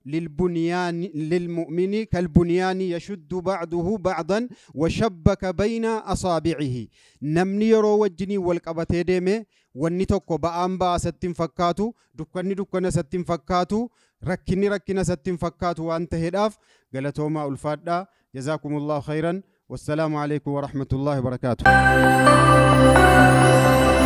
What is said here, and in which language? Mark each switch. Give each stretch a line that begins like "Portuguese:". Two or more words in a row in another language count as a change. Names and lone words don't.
Arabic: للمؤمن كالبنيان يشد بعضه بعضا وشبك بين أصابعه
Oromo: namni yeroo wajjinii wal qabatee deeme wanni tokko ba'aan ba'aa isatti hin fakkaatu dukkanni dukkana isatti hin fakkaatu rakkinni rakkina isatti hin fakkaatu waan ta'eedhaaf galatoomaa ulfaadhaa
Arabic: جزاكم الله خيرا والسلام عليكم ورحمة الله وبركاته.